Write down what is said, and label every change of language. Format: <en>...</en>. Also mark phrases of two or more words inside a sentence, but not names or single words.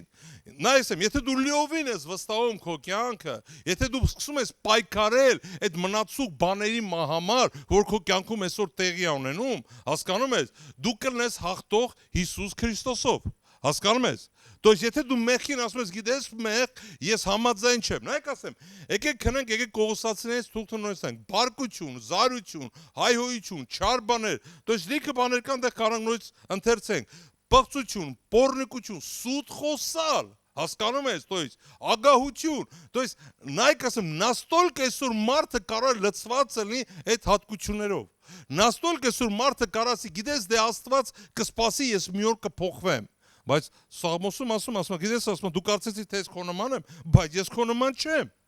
<hy>Նայես եմ, եթե դու լիովին ես վստահում քո կյանքը, եթե դու սկսում ես պայքարել այդ մնացուկ բաների համար, որ քո կյանքում այսօր տեղի ունենում, հասկանում ես, դու կլինես հաղթող Հիսուս Քրիստոսով։ Հասկանում ես։</hy> <ru>То есть</ru> <hy>եթե դու մեղքին ասում ես, գիտես, մեղ, ես համաձայն չեմ։ Նայեք ասեմ, եկեք քնենք, եկեք Կողոսացիներից թուղթ նորից բարկություն, զարություն, հայհոյություն, չար բաներ,</hy> <ru>то есть</ru> <hy>լիքը բաներ կան, դեռ կարող նորից ընթերցենք։ Պղծություն, պոռնիկություն, սուտ խոսալ, հասկանում ես,</hy> <ru>то есть</ru> <hy>ագահություն,</hy> <ru>то есть</ru> <hy>նայեք ասեմ, настолько այսօր մարդը կարող լցված լինի այդ հատկություններով։ Настолько այսօր մարդը կարասի, գիտես, դե Աստված կսպասի, ես մի օր կփոխվեմ։ Բայց Սաղմոսում ասում, գիտես, ասում, դու կարծեցի, թե ես քո նման եմ, բայց ես քո նման չեմ։</hy>